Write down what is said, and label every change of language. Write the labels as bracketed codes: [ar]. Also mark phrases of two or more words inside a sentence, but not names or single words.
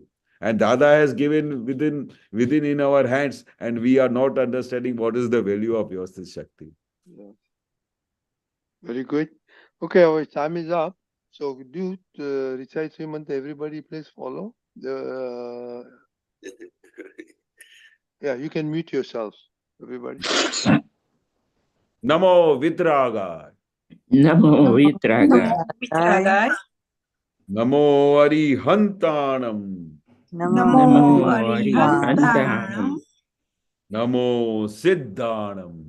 [en] And Dada has given within in our hands, and we are not understanding what is the value of Vyavasthit Shakti. Yeah. Very good. Okay, our time is up. So do recite Sri Mantra. Everybody please follow. Yeah, you can mute yourselves, everybody. [pra] Namo Vitragay. Namo Vitragay. Namo Arihantanam. Namo Arihantanam. Namo Siddhanam.